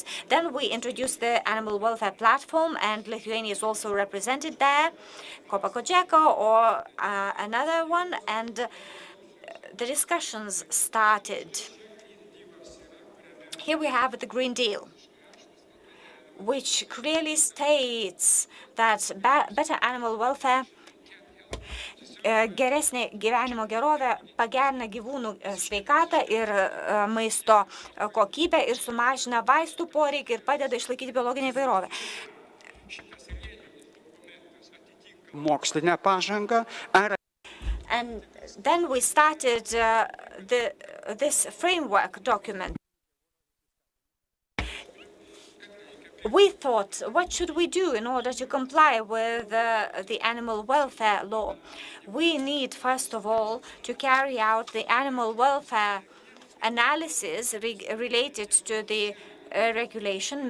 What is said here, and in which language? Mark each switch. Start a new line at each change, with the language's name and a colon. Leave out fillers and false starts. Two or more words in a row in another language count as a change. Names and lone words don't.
English: Then we introduced the animal welfare platform, and Lithuania is also represented there, Kopa Kodžeko or another one, and the discussions started. Here we have the Green Deal, which clearly states that better animal welfare,
Lithuanian: geresnė gyvenimo gerovė pagerina gyvūnų sveikatą ir maisto kokybę ir sumažina vaistų poreikį ir padeda išlaikyti biologinę įvairovę. Mokslinę pažangą.
English: And then we started this framework document. We thought, what should we do in order to comply with the animal welfare law? We need, first of all, to carry out the animal welfare analysis related to the regulation.